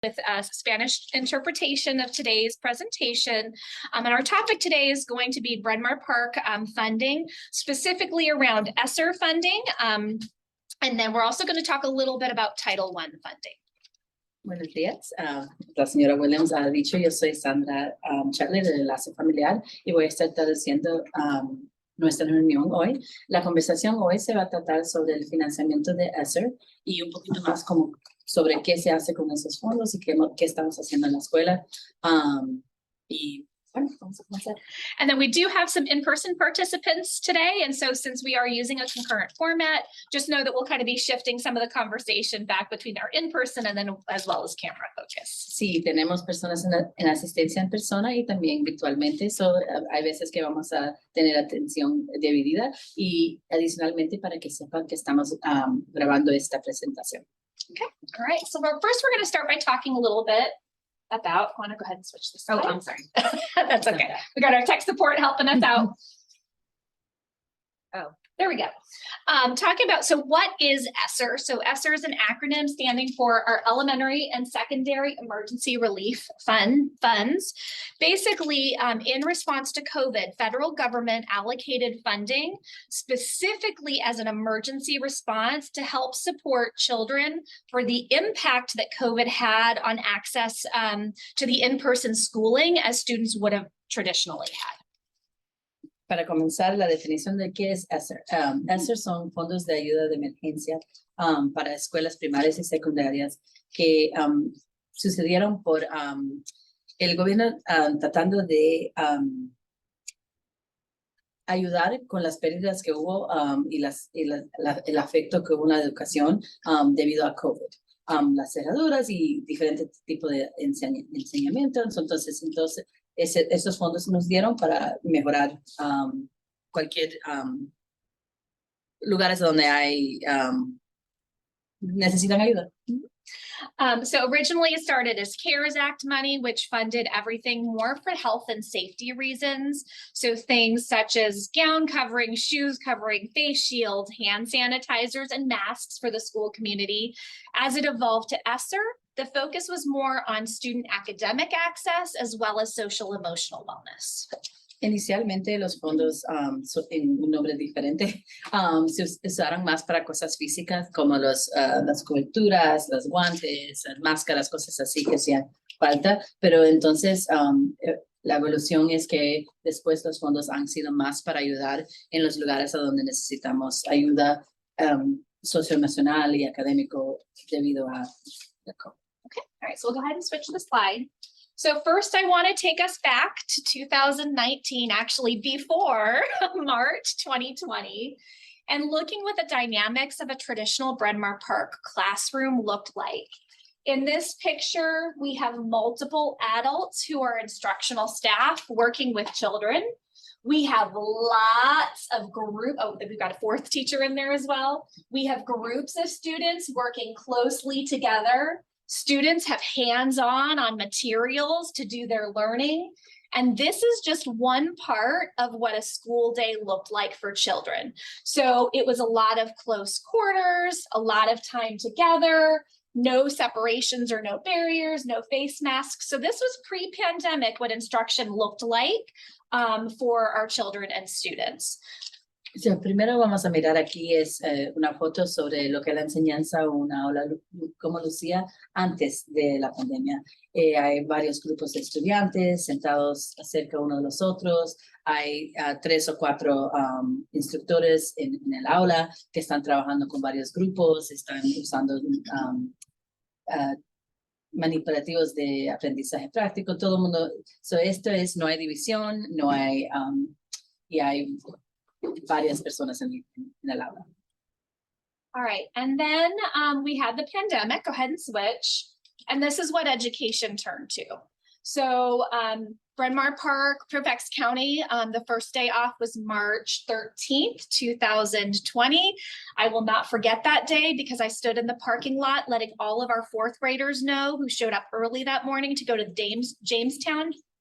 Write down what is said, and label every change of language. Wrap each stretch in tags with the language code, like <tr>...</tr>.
<en>with a Spanish interpretation of today's presentation. And our topic today is going to be Bryn Mawr Park funding, specifically around ESSER funding. And then we're also going to talk a little bit about Title I funding.</en> <es>Buenos días. La señora Williams ha dicho, yo soy Sandra Chatler del Enlace Familiar y voy a estar traduciendo nuestra reunión hoy. La conversación hoy se va a tratar sobre el financiamiento de ESSER y un poquito más como sobre qué se hace con esos fondos y qué estamos haciendo en la escuela. Y bueno, vamos a comenzar.</es> <en>And then we do have some in-person participants today. And so since we are using a concurrent format, just know that we'll kind of be shifting some of the conversation back between our in-person and then as well as camera focus.</en> <es>Sí, tenemos personas en asistencia en persona y también virtualmente. Hay veces que vamos a tener atención dividida y adicionalmente para que sepan que estamos grabando esta presentación.</es> <en>Okay, all right. So first we're going to start by talking a little bit about, I want to go ahead and switch this. Oh, I'm sorry. That's okay. We got our tech support helping us out. Oh, there we go. Talking about, so what is ESSER? So ESSER is an acronym standing for our Elementary and Secondary Emergency Relief Funds. Basically, in response to COVID, federal government allocated funding specifically as an emergency response to help support children for the impact that COVID had on access to the in-person schooling as students would have traditionally had.</en> <es>Para comenzar, la definición de qué es ESSER. ESSER son fondos de ayuda de emergencia para escuelas primarias y secundarias que sucedieron por el gobierno tratando de ayudar con las pérdidas que hubo y el afecto que hubo en la educación debido a COVID. Las cerraduras y diferentes tipos de enseñamiento. Entonces esos fondos nos dieron para mejorar cualquier lugares donde necesitan ayuda.</es> <en>So originally it started as CARES Act money, which funded everything more for health and safety reasons. So things such as gown covering, shoes covering, face shields, hand sanitizers, and masks for the school community. As it evolved to ESSER, the focus was more on student academic access as well as social emotional wellness.</en> <es>Inicialmente los fondos en un nombre diferente se usaron más para cosas físicas como las coberturas, los guantes, las máscaras, cosas así que hacían falta, pero entonces la evolución es que después los fondos han sido más para ayudar en los lugares a donde necesitamos ayuda socioemocional y académico debido a la COVID.</es> <en>Okay, all right, so we'll go ahead and switch the slide. So first I want to take us back to 2019, actually before March 2020, and looking what the dynamics of a traditional Bryn Mawr Park classroom looked like. In this picture, we have multiple adults who are instructional staff working with children. We have lots of we've got a fourth teacher in there as well. We have groups of students working closely together. Students have hands-on materials to do their learning. And this is just one part of what a school day looked like for children. So it was a lot of close quarters, a lot of time together, no separations or no barriers, no face masks. So this was pre-pandemic what instruction looked like for our children and students.</en> <es>Sí, primero vamos a mirar aquí es una foto sobre lo que es la enseñanza o una aula como lucía antes de la pandemia. Hay varios grupos de estudiantes sentados cerca uno de los otros. Hay 3 o 4 instructores en el aula que están trabajando con varios grupos, están usando manipulativos de aprendizaje práctico. Todo el mundo, no hay división, no hay, y hay varias personas en el aula.</es> <en>All right, and then we had the pandemic. Go ahead and switch. And this is what education turned to. So Bryn Mawr Park, Fairfax County, the first day off was March 13th, 2020. I will not forget that day because I stood in the parking lot letting all of our fourth graders know who showed up early that morning to go to Jamestown</en>